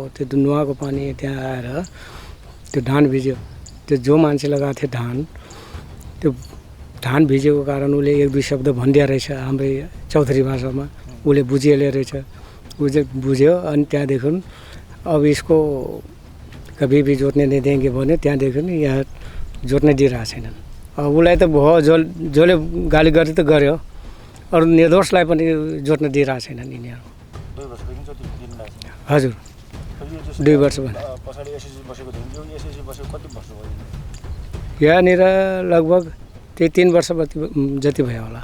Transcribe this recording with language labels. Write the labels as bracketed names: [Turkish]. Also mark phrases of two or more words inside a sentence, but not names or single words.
[Nepali] त्यो नुहाएको पानी त्यहाँ आएर त्यो धान भिज्यो। त्यो जो मान्छे लगाएको थियो त्यो धान भिजेको कारण उसले 1-2 शब्द भनिदिया रहेछ हाम्रै चौधरी भाषामा। उसले बुझिहाल्यो रहेछ, बुझ्यो। अनि त्यहाँदेखि अब यसको [Hindi] कभी भी [Nepali] जोत्ने [Hindi] नहीं देंगे [Nepali] भने त्यहाँदेखि यहाँ जोत्ने दिइरहेको छैनन्। अब उसलाई त भयो, जसले गाली गरे त गर्यो, अरू निर्दोषलाई पनि जोत्न दिइरहेको छैनन् यिनीहरू। हजुर 2 वर्ष भने यहाँनिर लगभग 3 वर्ष जति भयो होला।